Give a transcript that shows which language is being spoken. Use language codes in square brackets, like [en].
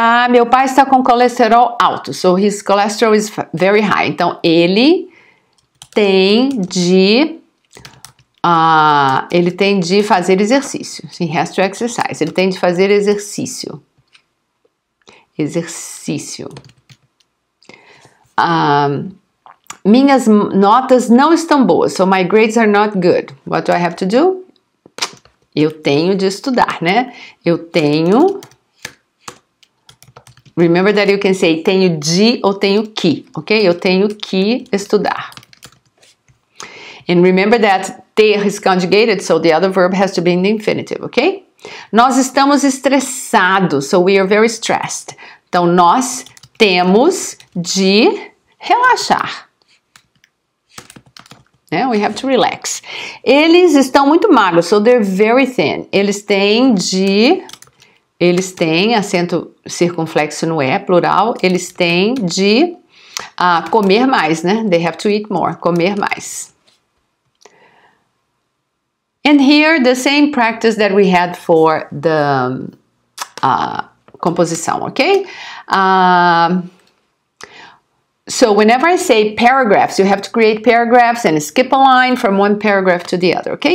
[pt] Meu pai está com colesterol alto, [en] so his cholesterol is very high. [pt] Então ele tem de fazer exercício. [en] He has to exercise. [pt] Ele tem de fazer exercício. Exercício. Minhas notas não estão boas. [en] So my grades are not good. What do I have to do? [pt] Eu tenho de estudar, né? Eu tenho... [en] Remember that you can say tenho de ou tenho que, ok? [pt] Eu tenho que estudar. [en] And remember that ter is conjugated, so the other verb has to be in the infinitive, ok? [pt] Nós estamos estressados, [en] so we are very stressed. [pt] Então, nós temos de relaxar. [en] We have to relax. [pt] Eles estão muito magros, [en] so they're very thin. [pt] Eles têm acento circunflexo no E, plural. Eles têm de comer mais, né? [en] They have to eat more, [pt] comer mais. [en] And here, the same practice that we had for the composição, ok? So whenever I say paragraphs, you have to create paragraphs and skip a line from one paragraph to the other, ok?